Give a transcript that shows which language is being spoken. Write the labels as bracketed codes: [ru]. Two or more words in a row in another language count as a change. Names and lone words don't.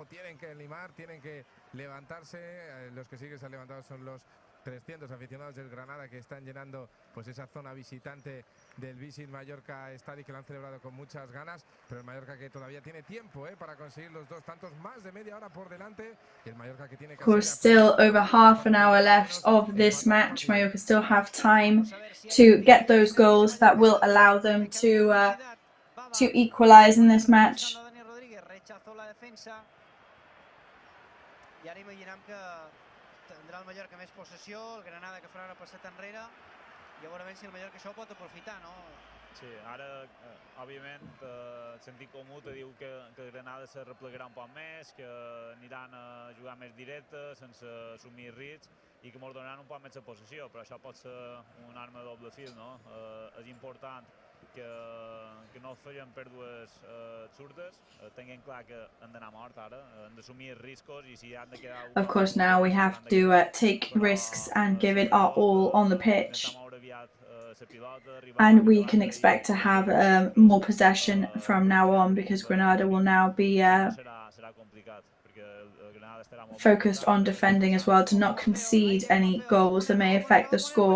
[es] Tienen que limar, tienen que levantarse. Los que sí que se han levantado son los 300 aficionados del Granada que están llenando pues esa zona visitante del Vive Mallorca Estadio, que lo han celebrado con muchas ganas, pero el Mallorca que todavía tiene tiempo para conseguir los dos tantos, más de media hora por delante, y el Mallorca que tiene [en] Of course, still over half an hour left of this match. Mallorca still have time to get those goals that will allow them to equalize in this match. [ca] Tindrà el Mallorca més possessió, el Granada que farà una passeta enrere i a veure si el Mallorca això ho pot aprofitar, no? Sí, ara, òbviament, el sentit comú te diu que el Granada se replegarà un poc més, que aniran a jugar més directe, sense assumir riscs i que ens donaran un poc més de possessió, però això pot ser una arma de doble fil, no? És important que no facin pèrdues absurdes, tinguem clar que han d'anar mort ara, han d'assumir riscos i si han de quedar... [en] Of course, now we have to take risks and give it our all on the pitch. And we can expect to have more possession from now on because Granada will now be focused on defending as well to not concede any goals that may affect the score.